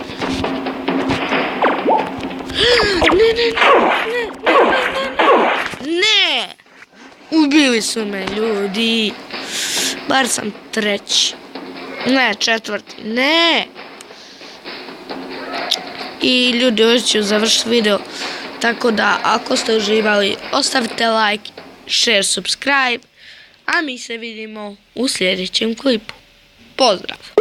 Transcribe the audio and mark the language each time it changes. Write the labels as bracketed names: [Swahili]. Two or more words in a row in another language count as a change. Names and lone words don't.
[Serbian] Ne. Ubili su me ljudi. Bar sam treći. Ne, četvrti. Ne. I ljudi, ovdje ću završiti video. Tako da, ako ste uživali, ostavite [English] like, share, subscribe. [Serbian] A mi se vidimo u sljedećem klipu. Pozdrav!